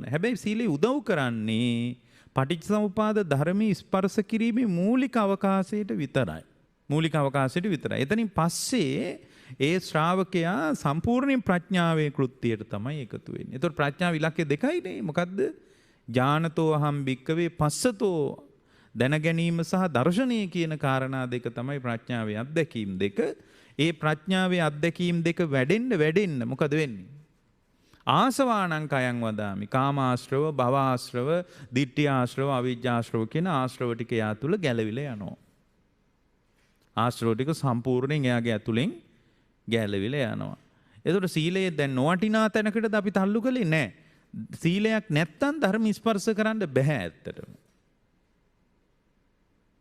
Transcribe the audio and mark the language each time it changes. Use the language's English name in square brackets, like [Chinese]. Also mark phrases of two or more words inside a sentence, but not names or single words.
[Sinhala] හැබැයි සීලය උදව් කරන්නේ පටිච්චසමුපාද ධර්මයේ ස්පර්ශ කිරීමේ මූලික අවකාශයට විතරයි. මූලික අවකාශයට විතරයි. එතනින් පස්සේ ඒ ශ්‍රාවකයා සම්පූර්ණයෙන් ප්‍රඥාවේ කෘත්‍යයට තමයි එකතු වෙන්නේ. ඒතකොට ප්‍රඥාව ඉලක්කය දෙකයිනේ. මොකද්ද? [Pali] ඥානතෝ අහම් භික්කවේ පස්සතෝ [Sinhala] දැන ගැනීම සහ දර්ශනය කියන කාරණා දෙක තමයි ප්‍රඥාවේ අත්දැකීම් දෙක. ඒ ප්‍රඥාවේ අත්දැකීම් දෙක වැඩෙන්න මොකද වෙන්නේ? [Pali] ආසවානං කයං වදාමි. [Sinhala] කාමාශ්‍රව, භවආශ්‍රව, ditthියාශ්‍රව, අවිජ්ජාශ්‍රව කියන ආශ්‍රව ටික යා තුල ගැලවිලා යනවා. ආශ්‍රව ටික සම්පූර්ණයෙන් එයාගේ ඇතුලෙන් ගැලවිලා යනවා. ඒතකොට සීලය දැන් නොවටිනා තැනකටද අපි තල්ලු කළේ නැහැ. සීලයක් නැත්තම් ධර්ම ස්පර්ශ කරන්න බෑ ඇත්තටම.